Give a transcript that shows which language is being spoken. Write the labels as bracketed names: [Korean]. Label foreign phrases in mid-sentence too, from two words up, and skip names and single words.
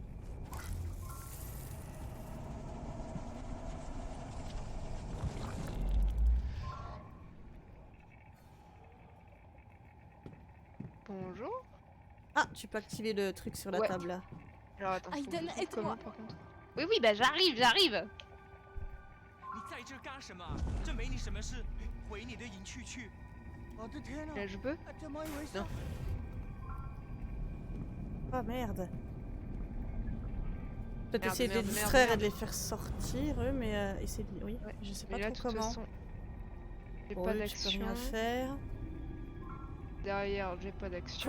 [French] Bonjour? Ah, tu peux activer le truc sur la Ouais. table là. Alors attends, faut que je Aiden, trouve aide-moi. comment, par contre. Oui, oui, bah j'arrive! [Chinese] 你在这干什么？这没你什么事，回你的营区去。我的天啊！ [French] Là, je peux? [Chinese] 怎么一回事？ [French] Non. Ah merde. Peut-être Merde, essayer de merde, les merde, distraire et merde. de les faire sortir, eux, mais essayer de... Oui, Ouais. je sais Mais pas là, de trop toute comment. façon, j'ai Pour pas eux, tu peux d'action. rien faire. Derrière, j'ai pas d'action.